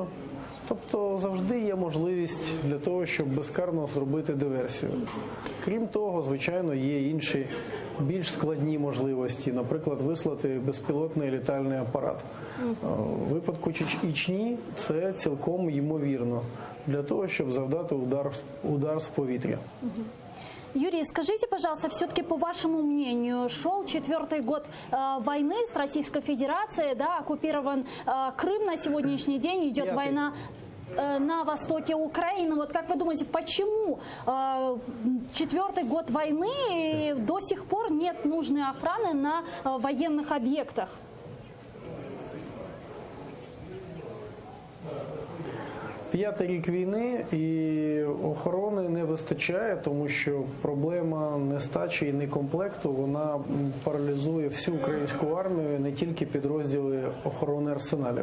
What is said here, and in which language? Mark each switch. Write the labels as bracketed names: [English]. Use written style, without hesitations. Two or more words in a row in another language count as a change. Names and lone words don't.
[Ukrainian] Тобто завжди є можливість для того, щоб безкарно зробити диверсію. Крім того, звичайно, є інші більш складні можливості, наприклад, вислати безпілотний літальний апарат. У випадку Ічні це цілком ймовірно для того, щоб завдати удар з повітря. [Russian] Юрий, скажите, пожалуйста, все-таки по вашему мнению, шел 4-й год войны с Российской Федерацией, да, оккупирован Крым на сегодняшний день, идет война на востоке Украины. Вот как вы думаете, почему 4-й год войны и до сих пор нет нужной охраны на военных объектах? [Ukrainian] П'ятий рік війни і охорони не вистачає, тому що проблема нестачі і некомплекту, вона паралізує всю українську армію, не тільки підрозділи охорони арсеналів.